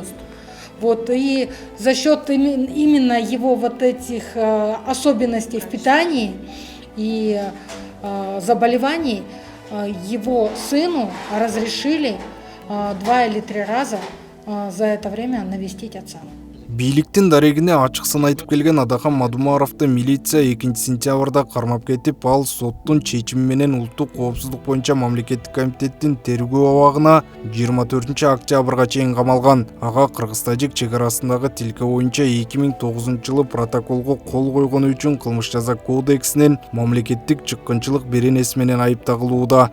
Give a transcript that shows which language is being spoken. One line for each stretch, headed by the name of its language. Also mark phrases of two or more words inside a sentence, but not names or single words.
Russian: Вот, и за счет именно его вот этих особенностей в питании и заболеваний, его сыну разрешили 2 или 3 раза за это время навестить отца.
Kyrgyz: Бийликтин дарегине ачыксын айтып келген Адахан Мадумаровду милиция 2 сентябрда кармап кетип, ал соттун чечими менен улуттук коопсуздук боюнча мамлекеттик комитеттин тергөө абагына 24 октябрга чейин камалган. Ага Кыргыз-Тажик чек арасындагы тилке боюнча 2009-жылы протоколго кол койгону үчүн кылмыш жаза кодексинин мамлекеттик чыккынчылык беренеси менен айыпталууда.